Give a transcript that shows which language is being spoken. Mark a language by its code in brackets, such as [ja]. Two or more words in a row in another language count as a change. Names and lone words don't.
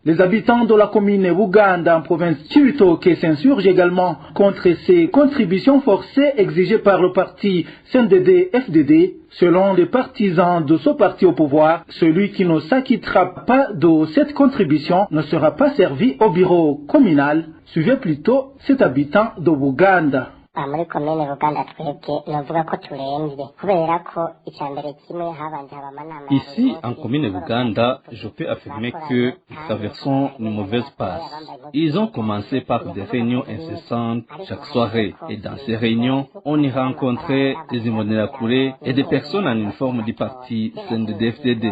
[fr] Les habitants de la commune Buganda en province Cibitoke s'insurgent également contre ces contributions forcées exigées par le parti CNDD-FDD. Selon les partisans de ce parti au pouvoir, celui qui ne s'acquittera pas de cette contribution ne sera pas servi au bureau communal. Suivez plutôt cet habitant de Buganda. [rn] muri komine Buganda twebwe novuga ko turembye kubera ko icambere kimwe habanje abamanama. [fr] Ici, en commune Buganda, je peux affirmer que nous traversons une mauvaise passe. Ils ont commencé par des réunions incessantes chaque soirée. Et dans ces réunions, on y rencontrait des Imbonerakure et des personnes en uniforme du parti CNDD-FDD.